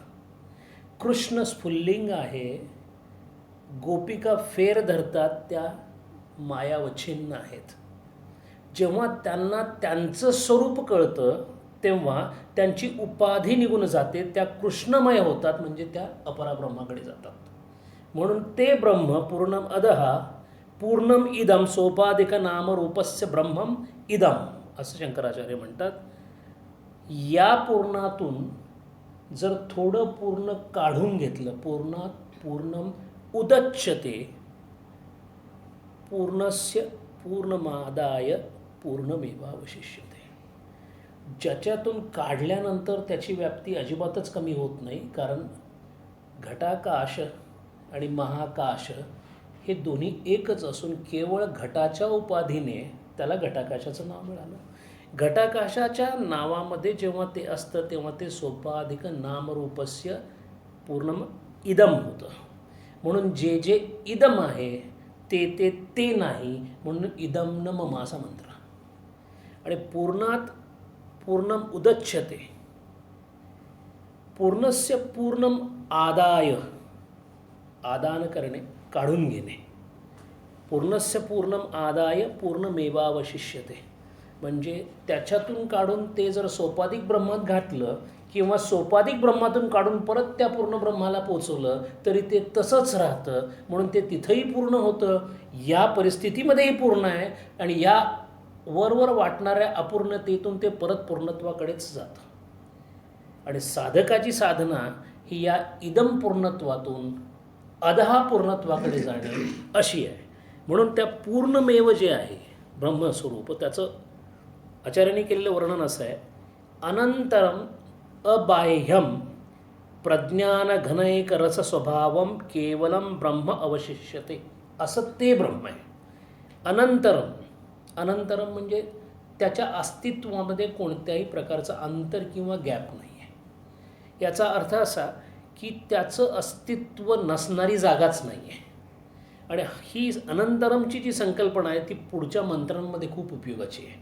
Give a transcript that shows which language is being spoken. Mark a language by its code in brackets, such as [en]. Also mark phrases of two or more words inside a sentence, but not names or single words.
[mr] कृष्ण स्फुल्लिंग आहे, गोपिका फेर धरतात त्या मायावच्छिन्न आहेत. जेव्हा त्यांना त्यांचं स्वरूप कळतं तेव्हा त्यांची उपाधी निघून जाते, त्या कृष्णमय होतात, म्हणजे त्या अपराब्रह्माकडे जातात. म्हणून ते [sa] ब्रह्म पूर्णम अधः पूर्णम इदम सोपाधिक नामरूपस्य ब्रह्मम इदम [mr] असं शंकराचार्य म्हणतात. या पूर्णातून जर थोडं पूर्ण काढून घेतलं, [sa] पूर्णात पूर्णम उदच्यते, पूर्णस्य पूर्णमादाय पूर्णमेवावशिष्यते. [mr] ज्याच्यातून काढल्यानंतर त्याची व्याप्ती अजिबातच कमी होत नाही, कारण घटाकाश आणि महाकाश हे दोन्ही एकच असून केवळ घटाच्या उपाधीने त्याला घटाकाशाचं नाव मिळालं. घटाकाशाच्या नावामध्ये जेव्हा ते असतं तेव्हा ते [sa] सोपाधिक नामरूपस्य पूर्णम इदम [mr] होतं. म्हणून जे जे इदम आहे ते ते ते नाही, म्हणून [sa] इदम न मम [mr] असा मंत्र. [sa] आणि पूर्णात पूर्णम उदच्यते, पूर्णस्य पूर्णम आदाय, [mr] आदान करणे, काढून घेणे. [sa] पूर्णस्य पूर्णम आदाय पूर्णमेवावशिष्यते, [mr] म्हणजे त्याच्यातून काढून ते जर सोपाधिक ब्रह्मात घातलं किंवा सोपाधिक ब्रह्मातून काढून परत त्या पूर्ण ब्रह्माला पोचवलं तरी ते तसंच राहतं. म्हणून ते तिथंही पूर्ण होतं, या परिस्थितीमध्येही पूर्ण आहे, आणि या वरवर वाटणाऱ्या अपूर्णतेतून ते परत पूर्णत्वाकडेच जातं. आणि साधकाची साधना ही या इदम पूर्णत्वातून अधः पूर्णत्वाकडे जाणे अशी आहे. म्हणून त्या पूर्णमेव जे आहे ब्रह्मस्वरूप, त्याचं आचार्यांनी केलेलं वर्णन असं आहे: [sa] अनंतरम अबाह्यम प्रज्ञानघनैकरसस्वभावम केवलम ब्रह्म अवशिष्यते. [mr] असं ते ब्रह्म आहे. अनंतरम, अनंतरम म्हणजे त्याच्या अस्तित्वामध्ये कोणत्याही प्रकारचं अंतर किंवा गॅप नाही आहे. याचा अर्थ असा की त्याचं अस्तित्व नसणारी जागाच नाही आहे. आणि ही अनंतरमची जी संकल्पना आहे ती पुढच्या मंत्रांमध्ये खूप उपयोगाची आहे.